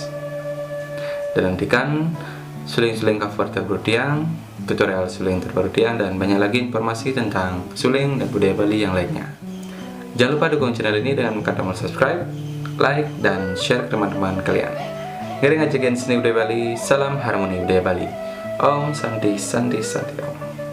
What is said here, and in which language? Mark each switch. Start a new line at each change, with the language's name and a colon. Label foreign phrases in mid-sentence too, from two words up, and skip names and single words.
Indonesian: Dan nantikan suling-suling cover terbaru Tiang, tutorial suling terbaru Tiang, dan banyak lagi informasi tentang suling dan budaya Bali yang lainnya. Jangan lupa dukung channel ini dengan menekan tombol subscribe, like, dan share ke teman-teman kalian. Ngeri ngajakin seni budaya Bali, salam harmoni budaya Bali.
Sanskrit: Om Santi Santi Santi Om.